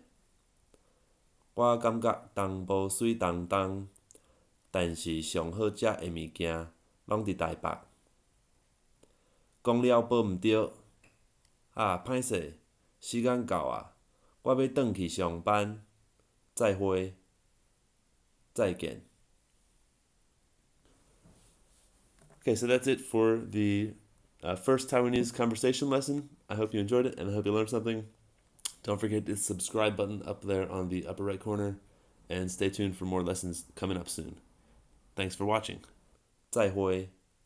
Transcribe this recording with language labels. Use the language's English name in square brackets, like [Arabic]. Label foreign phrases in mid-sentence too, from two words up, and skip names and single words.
[Min Nan Chinese] 我感觉淡薄水当当，但是上好食的物件拢伫台北。讲了无毋对，啊，歹势，时间到啊， 我要回去上班。再会。 [English] 再见。Okay, so that's it for the first Taiwanese conversation lesson. I hope you enjoyed it and I hope you learned something. Don't forget the subscribe button up there on the upper right corner and stay tuned for more lessons coming up soon. Thanks for watching. [Min Nan Chinese] 再会。